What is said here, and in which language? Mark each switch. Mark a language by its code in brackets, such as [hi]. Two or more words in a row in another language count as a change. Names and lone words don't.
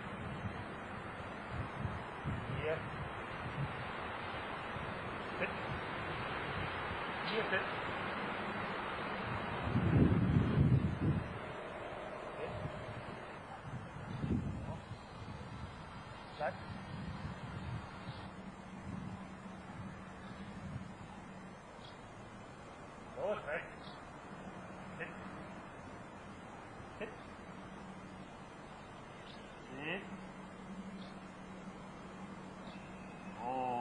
[de] Hier. Sit. [en] Hier sit. Sit. [de] Bleib. Los, rechts. [en] Sit. Sit. Sit. Oh.